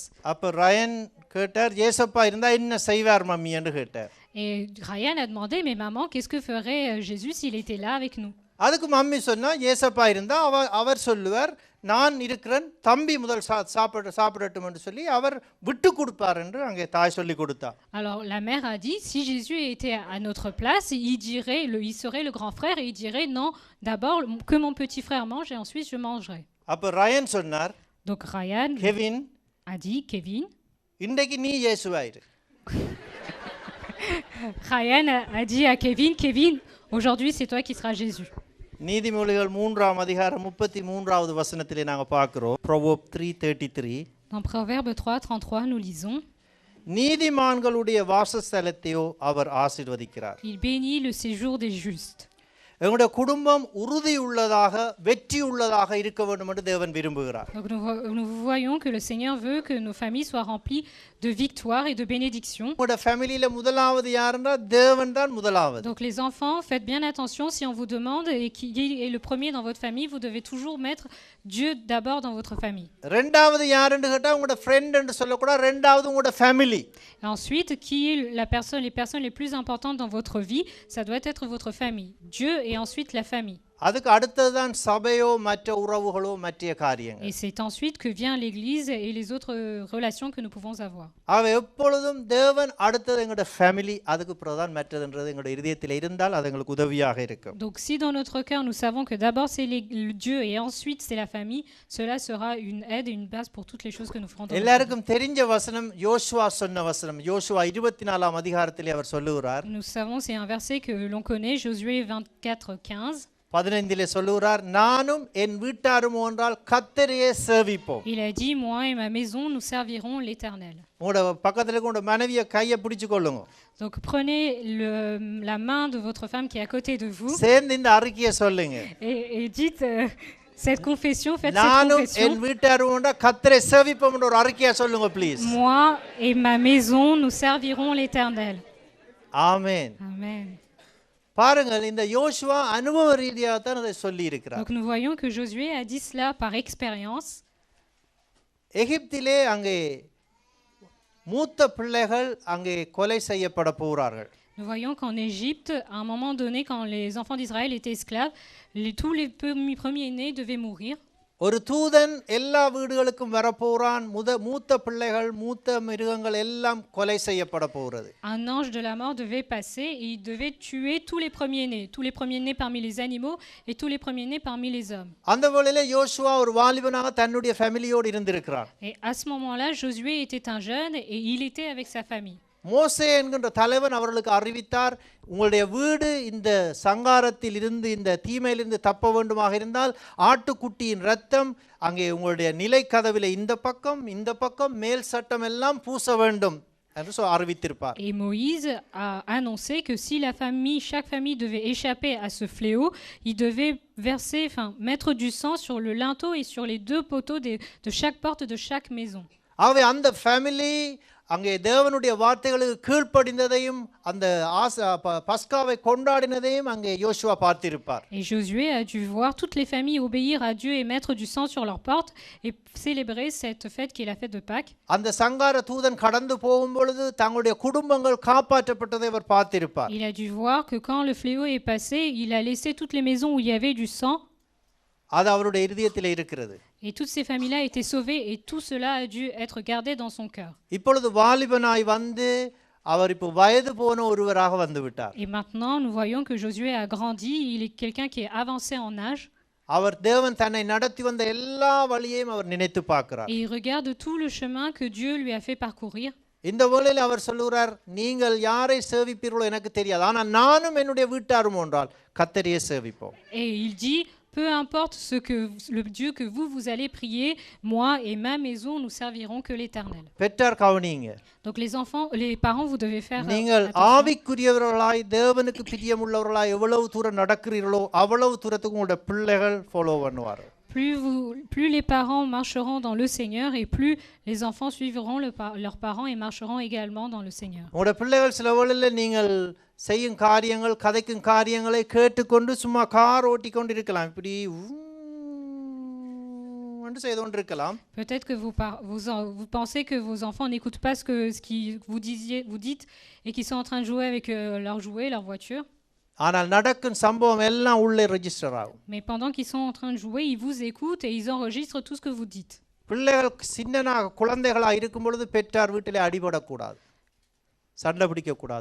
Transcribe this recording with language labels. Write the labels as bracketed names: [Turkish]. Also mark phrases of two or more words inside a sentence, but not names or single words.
[Tamil] அப்ப ரயன் கேட்டார், ஏசப்பா இருந்தா என்ன செய்வார் மம்மி என்று கேட்டார். [French] Et Ryan a demandé, mais maman, qu'est-ce que ferait Jésus s'il était là avec nous? [Tamil] அதுக்கு மம்மி சொன்னா, ஏசப்பா இருந்தா அவர் சொல்லுவார், நான் இருக்கிறேன், தம்பி முதல் சாப்பிடட்டும் என்று சொல்லி அவர் விட்டு கொடுப்பார் என்று அங்கே தாய் சொல்லி கொடுத்தா. [French] Alors la mère a dit, si Jésus était à notre place, il serait le grand frère et il dirait non, d'abord que mon petit frère mange et ensuite je mangerai. [Tamil] அப்ப ரயன் சொன்னார், [French] Donc Ryan கெவின் a dit, Kevin, [Tamil] இன்றைக்கு நீ இயேசுவாயிரு. [French] Ryan a dit à Kevin, aujourd'hui c'est toi qui seras Jésus. [Tamil] நீதிமொழிகள் 3ஆம் அதிகாரம் 33வது வசனத்திலே நாங்க பார்க்கிறோம். [English] Proverbs 3:33. [French] Dans Proverbe 3:33, nous lisons, [Tamil] நீதிமான்களுடைய வாசஸ்தலத்தையோ அவர் ஆசீர்வதிக்கிறார். [French] il bénit le séjour des justes. [Tamil] எங்களுடைய குடும்பம் உறுதி உள்ளதாக வெற்றி உள்ளதாக இருக்க வேண்டும் என்று தேவன் விரும்புகிறார். [French] Donc nous voyons que le Seigneur veut que nos familles soient remplies de victoire et de bénédiction. [Tamil] உங்களுடைய ஃபேமிலியில முதலாவது யாருன்னா தேவன் தான் முதலாவது. [French] Donc les enfants, faites bien attention si on vous demande et qui est le premier dans votre famille, vous devez toujours mettre Dieu d'abord dans votre famille. [Tamil] இரண்டாவது யாருன்னு கேட்டா உங்களுடைய ஃப்ரெண்ட் என்று சொல்லக்கூடாது, இரண்டாவது உங்களுடைய ஃபேமிலி. [French] Et ensuite, qui est les personnes les plus importantes dans votre vie, ça doit être votre famille. Dieu et ensuite la famille. [Tamil] அதுக்கு அடுத்ததுதான் சபையோ மற்ற உறவுகளோ மற்ற காரியங்கள். [French] Et c'est ensuite que vient l'église et les autres relations que nous pouvons avoir. [Tamil] அவ எப்பொழுதும் தேவன் அடுத்தது எங்களுடைய ஃபேமிலி, அதுக்கு பிரதான் மற்றதுன்றது எங்களுடைய இதயத்தில் இருந்தால் அது எங்களுக்கு உதவியாக இருக்கும். [French] Donc si dans notre cœur nous savons que d'abord c'est Dieu et ensuite c'est la famille, cela sera une aide et une base pour toutes les choses que nous ferons dans notre vie. [Tamil] எல்லாருக்கும் தெரிஞ்ச வசனம் யோசுவா சொன்ன வசனம். யோசுவா 24ஆம் அதிகாரத்திலே அவர் சொல்லுகிறார். [French] Nous savons, c'est un verset que l'on connaît, Josué 24:15. [Tamil] 15 சொல்லுகிறார், நானும் என் வீட்டாரும் என்றால் கர்த்தரையே சேவிப்போம். [French] Il a dit, moi et ma maison, nous servirons l'Éternel. [Tamil] உங்களோட பக்கத்துல இருக்க உங்களோட மனைவியை கையை பிடிச்சு கொள்ளுங்க. [French] Donc prenez la main de votre femme qui est à côté de vous சேர்ந்து இந்த அறிக்கையை சொல்லுங்க. et dites cette confession, faites cette [Tamil] நானும் [French] confession. [Tamil] என் வீட்டாரும் என்றால் கர்த்தரை சேவிப்போம் என்ற ஒரு அறிக்கையை சொல்லுங்க ப்ளீஸ். [French] Moi et ma maison, nous servirons l'Éternel. [Tamil] ஆமென். [French] Amen. [Tamil] பாருங்கள், இந்த யோசுவா அனுபவ ரீதியாக தான் அதை சொல்லி இருக்கிறார். [French] Donc nous voyons que Josué a dit cela par expérience. [Tamil] எகிப்திலே அங்கே மூத்த பிள்ளைகள் அங்கே கொலை செய்யப்பட போகிறார்கள். [French] Nous voyons qu'en Égypte, à un moment donné, quand les enfants d'Israël étaient esclaves, tous les premiers-nés devaient mourir. [Tamil] ஒரு தூதன் எல்லா வீடுகளுக்கும் வரப்போறான். மூத்த பிள்ளைகள் மூத்த மிருகங்கள் எல்லாம் கொலை செய்யப்பட போகிறது. [French] Un ange de la mort devait passer et il devait tuer tous les premiers-nés parmi les animaux et tous les premiers-nés parmi les hommes. [Tamil] அந்த வேளையிலே யோசுவா ஒரு வாலிபனாக தன்னுடைய ஃபேமிலியோடு இருந்திருக்கிறார். [French] Et à ce moment-là, Josué était un jeune et il était avec sa famille. [Tamil] மோசே என்கின்ற தலைவன் அவர்களுக்கு அறிவித்தார், உங்களுடைய வீடு இந்த சங்காரத்தில் இருந்து இந்த தீமையிலிருந்து தப்ப வேண்டுமாக இருந்தால் ஆட்டுக்குட்டியின் இரத்தம் அங்கே உங்களுடைய நிலை கதவிலே இந்த பக்கம் மேல் சட்டம் எல்லாம் பூச வேண்டும் என்று அறிவித்திருப்பார். [French] Et Moïse a annoncé que si chaque famille devait échapper à ce fléau, il devait mettre du sang sur le linteau et sur les 2 poteaux de chaque porte de chaque maison. [Tamil] ஆகவே அந்த ஃபேமிலி அங்கே தேவனுடைய வார்த்தைகளுக்கு கீழ்ப்படிந்ததையும் அந்த பஸ்காவை கொண்டாடினதையும் அங்கே யோசுவா பார்த்திருப்பார். [French] Et Josué a dû voir toutes les familles obéir à Dieu et mettre du sang sur leurs portes et célébrer cette fête qui est la fête de Pâques. [Tamil] அந்த சங்கார தூதன் கடந்து போகும்பொழுது தங்களுடைய குடும்பங்கள் காப்பாற்றப்பட்டதை அவர் பார்த்திருப்பார். [French] Il a dû voir que quand le fléau est passé, il a laissé toutes les maisons où il y avait du sang. [Tamil] அது அவருடைய இதயத்திலே இருக்கிறது. [French] Et toutes ces familles-là étaient sauvées et tout cela a dû être gardé dans son cœur. [Tamil] இப்பொழுது வாலிபனாய் வந்து அவர் இப்போ வயது போன ஒருவராக வந்து விட்டார். [French] Et maintenant, nous voyons que Josué a grandi, il est quelqu'un qui est avancé en âge. [Tamil] அவர் தேவன் தன்னை நடத்தி வந்த எல்லா வழியையும் அவர் நினைத்து பார்க்கிறார். [French] Et il regarde tout le chemin que Dieu lui a fait parcourir. [Tamil] இந்த வேளையில் அவர் சொல்லுகிறார், நீங்கள் யாரை சேவிப்பீர்களோ எனக்கு தெரியாது, ஆனால் நானும் என்னுடைய வீட்டாரும் என்றால் கர்த்தரையே சேவிப்போம். [French] Et il dit, peu importe le Dieu que vous allez prier, moi et ma maison, nous servirons que l'Éternel. [Tamil] பெற்றார் கவனிங்க. [French] Donc les parents, vous devez faire [Tamil] நீங்கள் [French] attention. [Tamil] ஆவிக்குரியவர்களாய் தேவனுக்கு பிரியமுள்ளவர்களாய் எவ்வளவு தூரம் நடக்கிறீர்களோ அவ்வளவு தூரத்துக்கு உங்களுடைய பிள்ளைகள் ஃபாலோ பண்ணுவார்கள். [French] Plus les parents marcheront dans le Seigneur et plus les enfants suivront leurs parents et marcheront également dans le Seigneur. [Tamil] உங்களுடைய பிள்ளைகள் சில வேளையில் நீங்கள் செய்யும் காரியங்கள் கதைக்கும் காரியங்களை கேட்டுக்கொண்டு சும்மா கார் ஓட்டி கொண்டு இருக்கலாம், இப்படி செய்து கொண்டு இருக்கலாம். [French] Peut-être que vous pensez que vos enfants n'écoutent pas ce que vous dites et qu'ils sont en train de jouer avec leurs jouets, leur voiture. [Tamil] ஆனால் நடக்கும் சம்பவம் எல்லாம் உள்ளே ரெஜிஸ்டர் ஆகும். [French] Mais pendant qu'ils sont en train de jouer, ils vous écoutent et ils enregistrent tout ce que vous dites. [Tamil] பிள்ளைகள் சின்னனாக குழந்தைகளாக இருக்கும் பொழுது பெற்றார் வீட்டிலே அடிபடக்கூடாது, சண்டை பிடிக்கக்கூடாது.